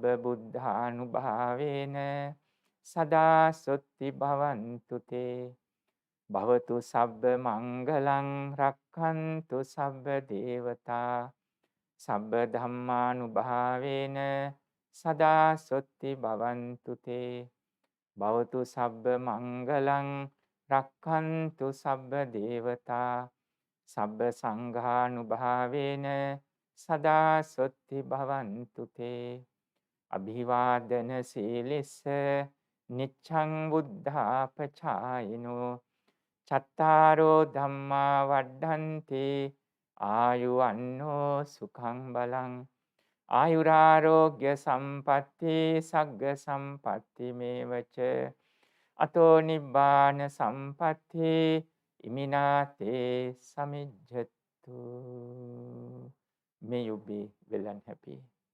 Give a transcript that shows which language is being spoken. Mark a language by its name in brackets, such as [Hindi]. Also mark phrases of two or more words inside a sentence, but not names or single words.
[Pali] බුද්ධානුභාවේන සදා සොත්ති භවන්තු තේ භවතු සබ්බ මංගලං රක්ඛන්තු සබ්බ දේවතා සබ්බ ධම්මානුභාවේන සදා සොත්ති භවන්තු තේ භවතු සබ්බ මංගලං රක්ඛන්තු සබ්බ දේවතා සබ්බ සංඝානුභාවේන සදා සොත්ති භවන්තු තේ අභිවාදන සීලිස්ස නිච්ඡං බුද්ධාපචායිනෝ චත්තාරෝ ධම්මා වඩ්ඩන්ති ආයුවන්නෝ සුඛං බලං ආයුරාරෝග්‍ය සම්පatti සග්ග සම්පatti මේවච අතෝ නිබ්බාන සම්පatti ඉමිනාතේ සමිජ්ජතු. [English] May you be well and happy.